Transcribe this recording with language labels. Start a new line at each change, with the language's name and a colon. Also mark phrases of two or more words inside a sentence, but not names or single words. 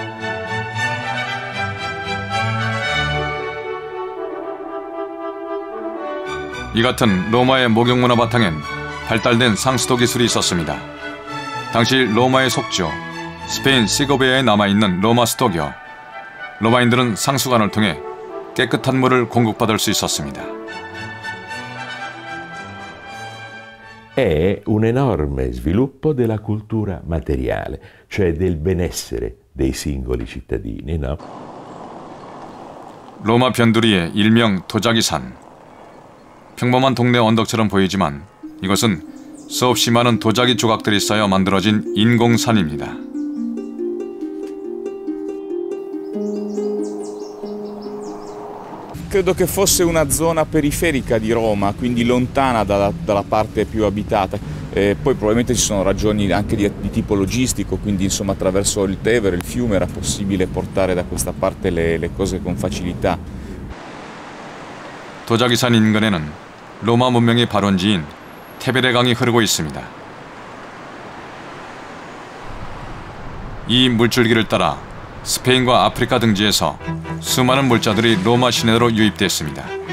Korean: 이 같은 로마의 목욕 문화 바탕엔 발달된 상수도 기술이 있었습니다. 당시 로마의 속주, 스페인 시고베아에 남아있는 로마 수도교, 로마인들은 상수관을 통해 깨끗한 물을 공급받을 수 있었습니다.
Italian: È un enorme sviluppo della cultura materiale, cioè del benessere dei singoli cittadini, no?
Korean: 로마 변두리의 일명 도자기산. 평범한 동네 언덕처럼 보이지만 이것은 수없이 많은 도자기 조각들이 쌓여 만들어진 인공산입니다.
Italian: Credo che fosse una zona periferica di Roma, quindi lontana dalla parte più abitata. Poi probabilmente ci sono ragioni anche di tipo logistico, quindi insomma attraverso il Tevere, il fiume, era possibile portare da questa parte le cose con facilità.
Korean: 도자기산 인근에는 로마 문명의 발원지인 테베레 강이 흐르고 있습니다. 이 물줄기를 따라 스페인과 아프리카 등지에서 수많은 물자들이 로마 시내로 유입됐습니다.